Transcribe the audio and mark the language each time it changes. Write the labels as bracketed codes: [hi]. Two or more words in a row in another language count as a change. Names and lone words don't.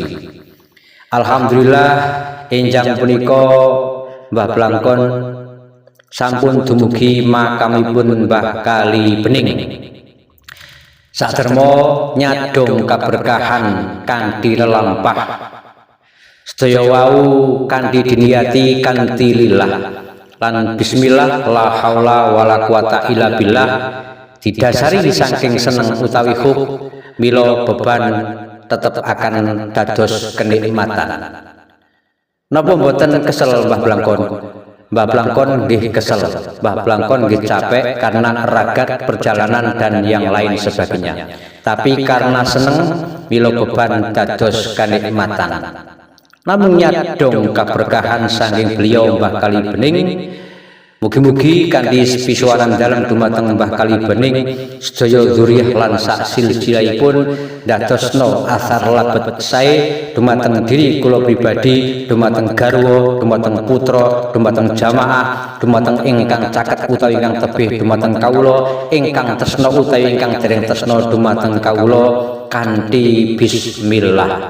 [jv] Alhamdulillah enjang punika Mbah Blangkon sampun dumugi makamipun Mbah Kali Bening. Saderma nyadong kaberkahan kanthi lelampah, sedaya wau kanthi diniati kanthi lillah lan bismillah, [ar] لا حول ولا قوة إلا بالله, [jv] didasari saking seneng utawi hub, mila beban tetep akan dados kenikmatan. Napa mboten kesel Mbah Blangkon? Mbah Blangkon nggih kesel, Mbah Blangkon nggih capek karena ragat perjalanan [id] dan yang lain sebagainya. [jv] Tapi karena seneng, mila beban dados kenikmatan. Namung nyadong kaberkahan saking beliau Mbah Kali Bening. Mugi-mugi kanthi pisuwaran dalem dumateng Mbah Kali Bening, sedaya dzurriyyah lan sak silsilahipun dadosna asar labet sae dumateng diri kula pribadi, dumateng garwa, dumateng putra, dumateng jamaah, dumateng ingkang caket utawi ingkang tebih dumateng kawula, ingkang tresna utawi ingkang dereng tresna dumateng kawula, kanthi bismillah.